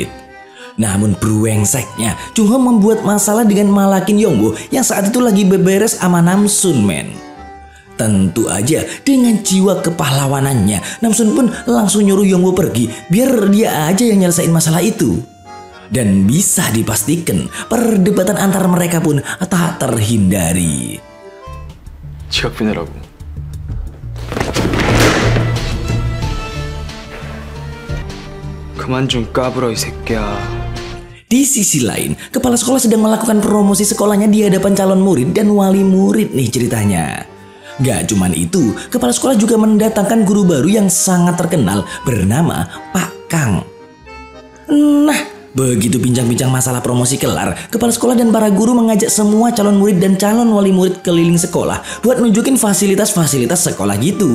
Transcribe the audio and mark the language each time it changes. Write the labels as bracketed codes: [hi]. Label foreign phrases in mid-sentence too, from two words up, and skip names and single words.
[id] Namun brengseknya, Jungho membuat masalah dengan malakin Yongwoo yang saat itu lagi beberes sama Namsun, men. Tentu aja dengan jiwa kepahlawanannya, Namsun pun langsung nyuruh Yongwoo pergi biar dia aja yang nyelesain masalah itu. Dan bisa dipastikan perdebatan antar mereka pun tak terhindari. [ko] 지각 비내라고. 그만 좀 까불어 이 새끼야. [id] Di sisi lain, kepala sekolah sedang melakukan promosi sekolahnya di hadapan calon murid dan wali murid nih ceritanya. Gak cuman itu, kepala sekolah juga mendatangkan guru baru yang sangat terkenal bernama Pak Kang. Nah, begitu bincang-bincang masalah promosi kelar, kepala sekolah dan para guru mengajak semua calon murid dan calon wali murid keliling sekolah buat nunjukin fasilitas-fasilitas sekolah gitu.